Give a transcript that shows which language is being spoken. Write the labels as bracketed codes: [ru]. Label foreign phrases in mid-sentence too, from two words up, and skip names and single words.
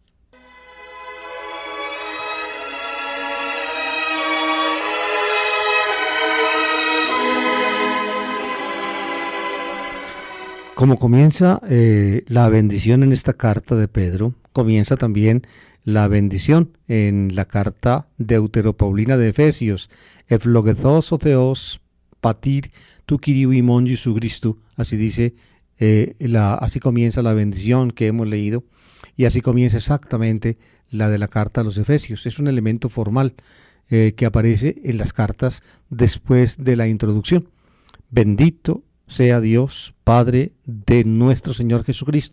[es] Como comienza la bendición en esta carta de Pedro, comienza también la bendición en la carta deuteropaulina de Efesios. [el] Ευλογηθώς ο Θεός πατήρ του Κυρίου ημών Ιησού Χριστού. [es] Así dice, así comienza la bendición que hemos leído, y así comienza exactamente la de la carta a los Efesios. Es un elemento formal que aparece en las cartas después de la introducción. Bendito sea Dios, Padre de nuestro Señor Jesucristo.